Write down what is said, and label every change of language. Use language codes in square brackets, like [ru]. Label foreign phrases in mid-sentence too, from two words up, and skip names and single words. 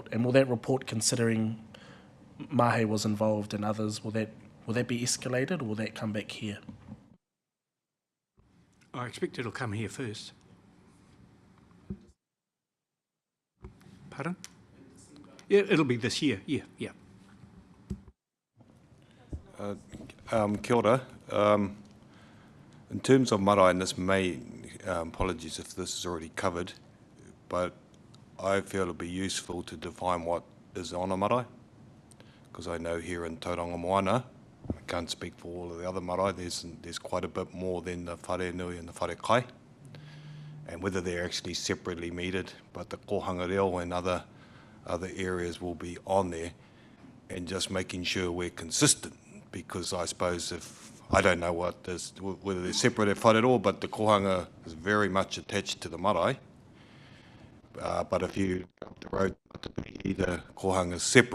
[en] And will that report, considering Mahe was involved and others, will that be escalated or will that come back here? I expect it'll come here first. Pardon? Yeah, it'll be this year. Yeah. [mi] Kia ora. [en] In terms of marae, and this may, apologies if this is already covered, but I feel it'll be useful to define what is on a marae, because I know here in Tauranga Moana, I can't speak for all of the other marae, there's quite a bit more than the [mi] whare nui [en] and the [mi] whare kai, [en] and whether they're actually separately metered, but the [mi] kohanga reo [en] and other areas will be on there, and just making sure we're consistent. Because I suppose I don't know whether they're separate at whare but the kohanga is very much attached to the marae. But if you up the road, the kohanga is separate.